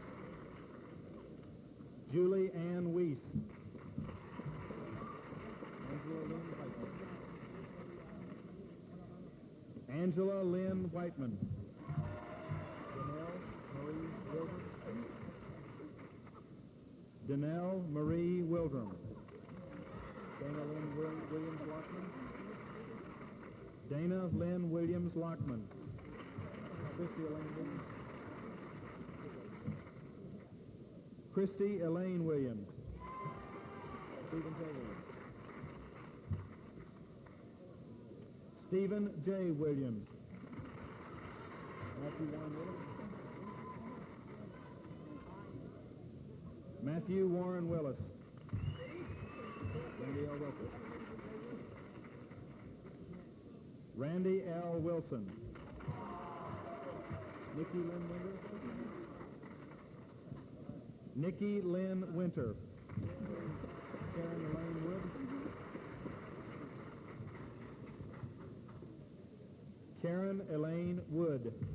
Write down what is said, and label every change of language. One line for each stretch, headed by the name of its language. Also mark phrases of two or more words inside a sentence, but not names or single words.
English: Julie Ann Weiss. Angela Lynn Whiteman. Danelle Marie Wildrum. Dana Lynn Williams Lockman. Dana Lynn Williams Lockman. Christy Elaine Williams. Christy Elaine Williams. Stephen J. Williams. Stephen J. Williams. Matthew Warren Williams. Matthew Warren Willis. Randy L. Wilson. Randy L. Wilson. Nikki Lynn Winter. Nikki Lynn Winter. Karen Elaine Wood. Karen Elaine Wood.